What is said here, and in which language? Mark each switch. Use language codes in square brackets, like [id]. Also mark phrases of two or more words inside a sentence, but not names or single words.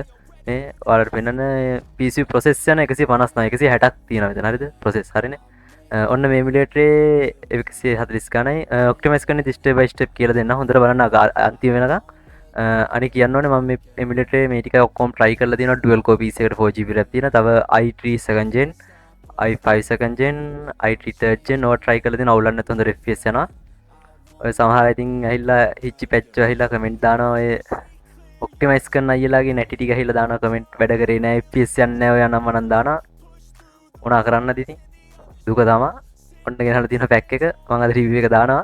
[si] මේ ඔයාලට පෙන්නන [en] PC process [si] යන 150 නෑ 160ක් තියෙනවා මෙතන හරිද? process හරිනේ. ඔන්න මේ එමුලේටරේ 140 ගණයි ඔප්ටිමයිස් කරන [en] step by step [si] කියලා දෙන්න. හොඳට බලන්න අන්තිම වෙනකම්. අනික කියන්න ඕනේ මම මේ එමුලේටරේ මේ ටික ඔක්කොම try කරලා තියෙනවා [en] dual core PC [si] එකට [en] 4GB RAM [si] තියෙනවා. තව [en] i3 2nd gen i5 2nd gen i3 3rd gen [si] ඕවා try කරලා තියෙනවා. අවුලක් නැතුව හොඳ FPS යනවා. ඔය සමහර අය ඉතින් ඇහිලා හිච්චි පැච්චෝ ඇහිලා කමෙන්ට් දානවා ඔය ඔප්ටිමයිස් කරන අයියලාගේ නැටි ටික ඇහිලා දානවා කමෙන්ට් වැඩ කරේ නෑ FPS යන්නේ නෑ ඔය නම් මනම් දානවා. මොනා කරන්නද ඉතින්? දුක තමා. ඔන්න ගෙනහලා තියෙන පැක් එක මම අද රිවිව් එක දානවා.